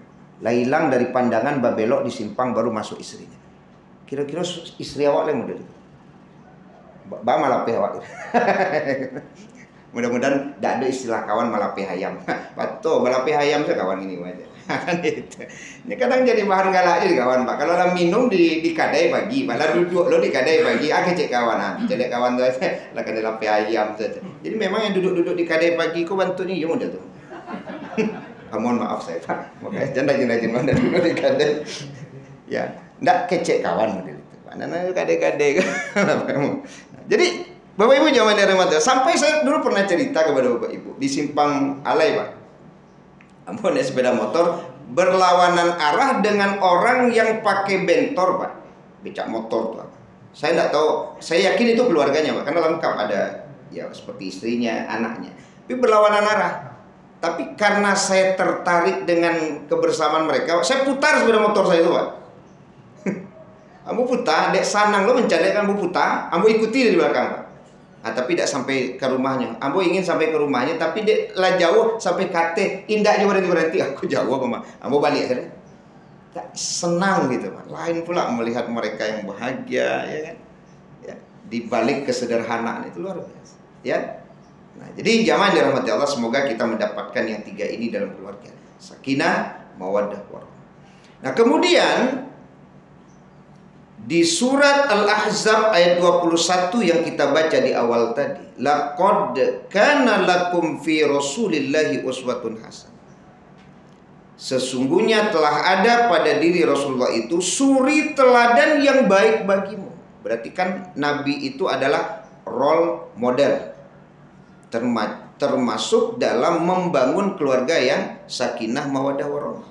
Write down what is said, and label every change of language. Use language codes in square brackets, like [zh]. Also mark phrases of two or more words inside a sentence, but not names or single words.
[min] Lah hilang dari pandangan babelok di simpang baru masuk istrinya. Kira-kira istri awak lah model itu. Ba malapeh awak. [id] Mudah-mudahan tidak ada istilah kawan malapeh ayam. [min] Pato malapeh ayam saya kawan ini aja. [id] Kan itu. Ini kadang jadi bahan galak jadi kawan Pak. [min] Kalau lah minum di kadai pagi, malah duduk lo di kadai pagi, kecek kawanan. Jadi kawan saya lah kadai lapeh ayam saja. [id] Jadi memang yang duduk-duduk di kadai pagi kau bantu nih, ya model tuh. Mohon maaf saya Pak. Makanya jangan mana duduk di kadai. Ya, [min] ndak kecek kawan model itu. [id] Pak. Nana kadai-kadai. Jadi Bapak Ibu jangan dirahmati. Sampai saya dulu pernah cerita kepada Bapak Ibu di simpang Alai Pak. Ampun naik sepeda motor berlawanan arah dengan orang yang pakai bentor Pak, becak motor tuh. Saya tidak tahu, saya yakin itu keluarganya Pak, karena lengkap ada ya seperti istrinya, anaknya. Tapi berlawanan arah. Tapi karena saya tertarik dengan kebersamaan mereka, saya putar sepeda motor saya itu Pak. [min] Ambo putar, dek sanang lo mencari kan ambo putar, ambo ikuti dari belakang Pak. [id] Nah, tapi tidak sampai ke rumahnya. Ambo ingin sampai ke rumahnya, tapi dia lah jauh sampai kate. Indahnya berhenti. Aku jauh Pak. Ambo balik saja. Tak senang gitu Pak. Lain pula melihat mereka yang bahagia, ya kan? Ya, di balik kesederhanaan itu luar biasa. Ya. Nah, jadi jamaah dirahmati Allah, semoga kita mendapatkan yang tiga ini dalam keluarga. [ar] Sakinah, mawaddah, warahmah. [id] Nah, kemudian Di surat Al-Ahzab ayat 21 yang kita baca di awal tadi, [ar] laqad kana lakum fi Rasulillahi uswatun hasanah. [id] Sesungguhnya telah ada pada diri Rasulullah itu suri teladan yang baik bagimu. Berarti kan Nabi itu adalah [en] role model, [id] termasuk dalam membangun keluarga yang [ar] sakinah mawaddah warahmah.